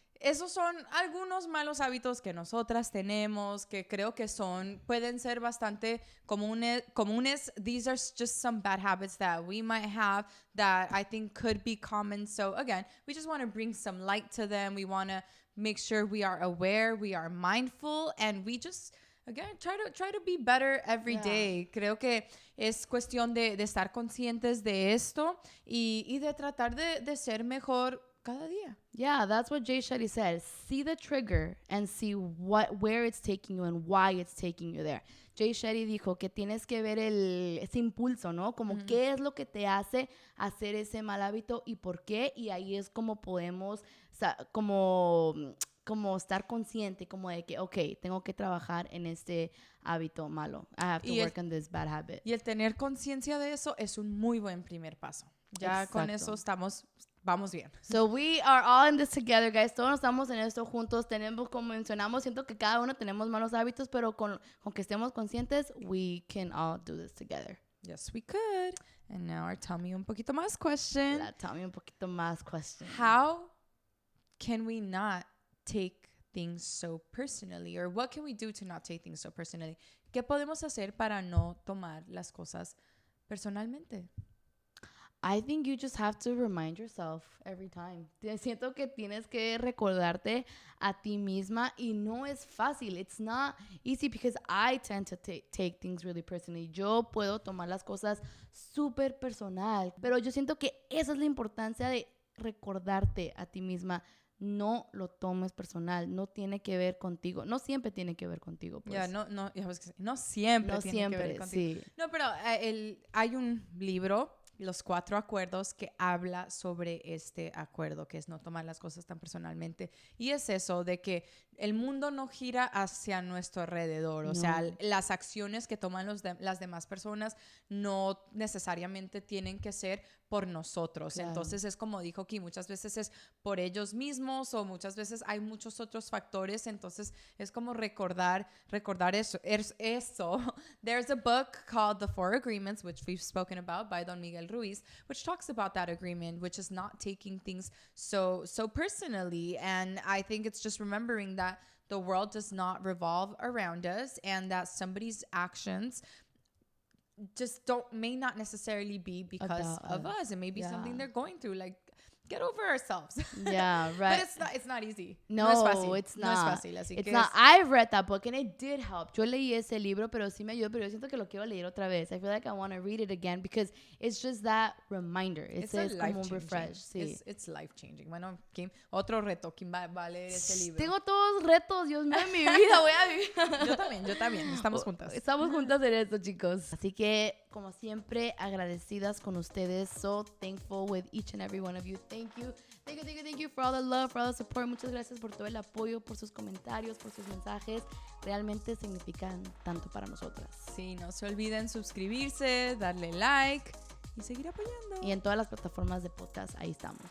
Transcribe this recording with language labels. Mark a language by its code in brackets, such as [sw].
[es] Esos son algunos malos hábitos que nosotras tenemos, que creo que pueden ser bastante comunes. [en] These are just some bad habits that we might have that I think could be common. So again, we just want to bring some light to them. We want to make sure we are aware, we are mindful, and we just, again, try to be better every day. [es] Creo que es cuestión de estar conscientes de esto y de tratar de ser mejor cada día. [en] Yeah, that's what Jay Shetty said. See the trigger and see where it's taking you and why it's taking you there. [es] Jay Shetty dijo que tienes que ver ese impulso, ¿no? Como qué es lo que te hace hacer ese mal hábito y por qué. Y ahí es como podemos, como estar consciente, como de que, okay, tengo que trabajar en este hábito malo. [en] I have to work on this bad habit. [es] Y el tener conciencia de eso es un muy buen primer paso. Ya con eso vamos bien. [en] So we are all in this together, guys. [es] Todos estamos en esto juntos. Tenemos, como mencionamos, siento que cada uno tenemos malos hábitos, pero con que estemos conscientes, [en] we can all do this together. Yes, we could. And now our tell me [es] un poquito más [en] question. Tell me [es] un poquito más [en] question. How can we not take things so personally? Or what can we do to not take things so personally? [es] ¿Qué podemos hacer para no tomar las cosas personalmente? [en] I think you just have to remind yourself every time. [es] Siento que tienes que recordarte a ti misma y no es fácil. [en] It's not easy because I tend to take things really personally. [es] Yo puedo tomar las cosas súper personal, pero yo siento que esa es la importancia de recordarte a ti misma. No lo tomes personal, no tiene que ver contigo, no siempre tiene que ver contigo. Pues. No siempre tiene que ver contigo. Sí. No, pero hay un libro, Los 4 Acuerdos, que habla sobre este acuerdo, que es no tomar las cosas tan personalmente. Y es eso, de que el mundo no gira hacia nuestro alrededor. O sea, las acciones que toman las demás personas no necesariamente tienen que ser por nosotros. Claro. Entonces es como dijo aquí, muchas veces es por ellos mismos o muchas veces hay muchos otros factores. Entonces es como recordar eso. [en] There's a book called The Four Agreements, which we've spoken about by Don Miguel Ruiz, which talks about that agreement, which is not taking things so personally. And I think it's just remembering that the world does not revolve around us and that somebody's actions just may not necessarily be because of us. It may be something they're going through. Like, get over ourselves. Yeah, right. But it's not easy. [es] No, es fácil. [en] it's not. [es] No es fácil, así [en] It's [es] que [en] not. I've read that book and it did help. [es] Yo leí ese libro, pero sí me ayudó, pero yo siento que lo quiero leer otra vez. [en] I feel like I want to read it again because it's just that reminder. it's [es] Es como un [en] life-changing. [es] refresh. Sí. [en] It's life-changing. [es] Bueno, otro reto. ¿Quién va a leer ese libro? Tengo todos retos, Dios mío, en mi vida voy a vivir. Yo también. Estamos juntas. Estamos juntas en esto, chicos. Así que, como siempre, agradecidas con ustedes. [en] So thankful with each and every one of you. Thank you. Thank you for all the love, for all the support. [es] Muchas gracias por todo el apoyo, por sus comentarios, por sus mensajes. Realmente significan tanto para nosotras. Sí, no se olviden suscribirse, darle like y seguir apoyando. Y en todas las plataformas de podcast, ahí estamos.